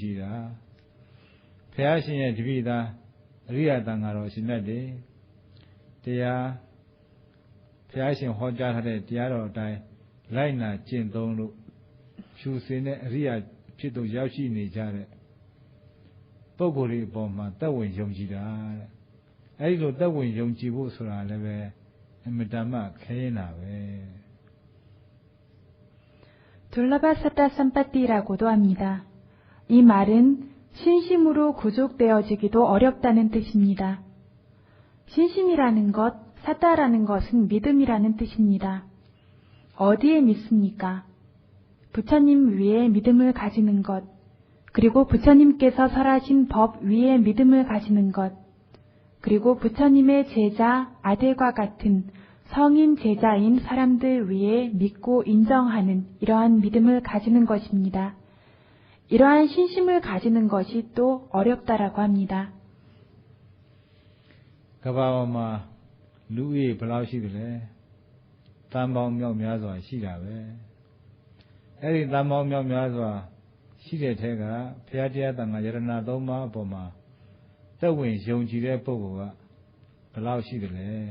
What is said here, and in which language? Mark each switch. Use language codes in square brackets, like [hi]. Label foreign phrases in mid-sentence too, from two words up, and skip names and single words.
[my] ည်တာဘုရားရှင်ရဲ့တပည့်သားအရိယသံဃာတော်ရှင်နဲ့တရားဘုရားရှင်ဟောကြားထားတဲ့တရားတော်အတိုင်းလိုက်နာကျင့်သုံးလို့ဖြူစင်တဲ့အရိယဖြစ်သူရောက်ရှိနေကြတဲ့ပုဂ္ဂိုလ်တွေအပေါ်မှာသက်ဝင်ယုံကြည်တာတဲ့အဲဒီလိုသက်ဝင်ယုံကြည်ဖို့ဆိုတာလည်းပဲအမြဲတမ်းခဲရင်တာပဲ [pi] 둘라바사타 삼빠띠라고도 [ko] 합니다. 이 말은 신심으로 구족되어지기도 어렵다는 뜻입니다. 신심이라는 것, 사따라는 것은 믿음이라는 뜻입니다. 어디에 믿습니까? 부처님 위에 믿음을 가지는 것, 그리고 부처님께서 설하신 법 위에 믿음을 가지는 것, 그리고 부처님의 제자, 아들과 같은 성인 제자인 사람들 위에 믿고 인정하는 이러한 믿음을 가지는 것입니다. 이러한 신심을 가지는 것이 또 어렵다라고 합니다. [my] ကမ္ဘာပေါ်မှာလူဦးရေဘယ်လောက်ရှိသလဲတန်ပေါင်းမြောက်များစွာရှိတာပဲအဲ့ဒီတန်ပေါင်းမြောက်များစွာရှိတဲ့ထဲကဘုရားတရားသံဃာယရဏသုံးပါးအပေါ်မှာသက်ဝင်ယုံကြည်တဲ့ပုဂ္ဂိုလ်ကဘယ်လောက်ရှိသလဲ